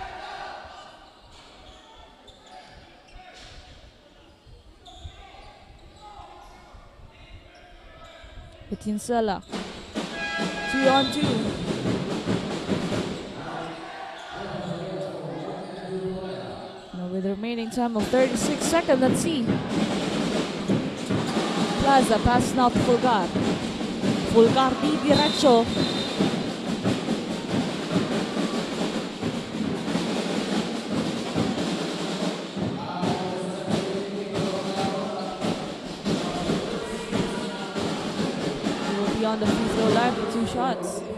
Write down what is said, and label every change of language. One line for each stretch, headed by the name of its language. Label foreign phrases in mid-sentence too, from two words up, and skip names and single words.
English: Kinsella. 2-on-2. Now with the remaining time of 36 seconds, let's see. Plaza passes now to Fulgar.
Filipino: Fulgar di diretso.
English: On the free throw line for 2 shots.